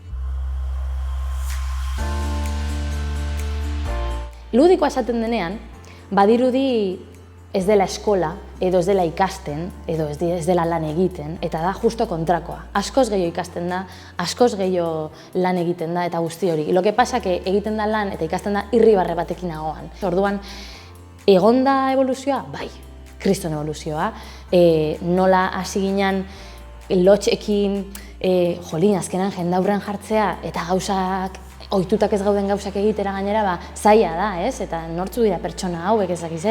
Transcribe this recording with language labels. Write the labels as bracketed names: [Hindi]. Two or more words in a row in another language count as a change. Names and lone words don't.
[Basque] Ludikoa esaten denean, badirudi ez dela eskola, edo ez dela ikasten, edo ez dela lan egiten, eta da justo kontrakoa. Askoz gehiago ikasten da, askoz gehiago lan egiten da, eta guzti hori. [Spanish] Lo que pasa que [Basque] egiten da lan eta ikasten da irribarre batekin nagoan. Orduan, egon da evoluzioa? Bai, kriston evoluzioa. Nola hasi ginen lotxekin, azkenan jendaurrean jartzea, eta gauzak, ohitutak ez gauden gauzak egitera gainera, zaila da, eta nortzu dira pertsona hauek ezakize.